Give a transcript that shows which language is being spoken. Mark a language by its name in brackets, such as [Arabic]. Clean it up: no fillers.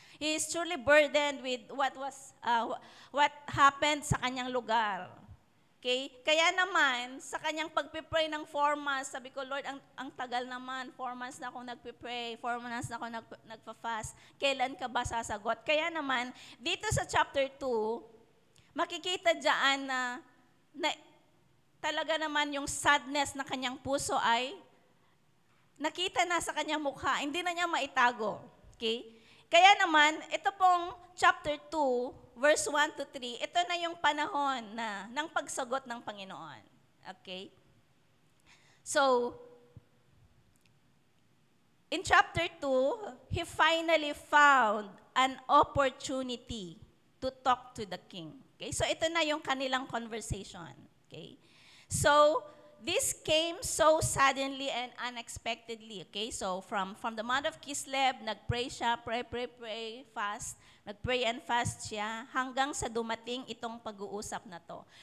[English] He is truly burdened with what happened [Filipino] sa kanyang lugar. [English] Okay? [Filipino] Kaya naman, sa kanyang pagpipray ng 4 months, sabi ko, Lord, ang tagal naman, 4 months na akong nagpipray, 4 months na akong nagpa-fast, kailan ka ba sasagot? Kaya naman, dito sa chapter 2, makikita dyan na talaga naman yung sadness na kanyang puso ay nakita na sa kanyang mukha, hindi na niya maitago. Okay? Kaya naman, ito pong chapter 2, verse 1 to 3, ito na yung panahon ng pagsagot ng Panginoon. Okay? [English] So, in chapter 2, he finally found an opportunity to talk to the king. Okay? [Filipino] So, ito na yung kanilang conversation. [English] Okay? So, this came so suddenly and unexpectedly. Okay? So, from the month of Kislev, nag-pray siya, pray, fast. [Filipino] Nag-pray and fast siya hanggang sa dumating itong pag-uusap na to.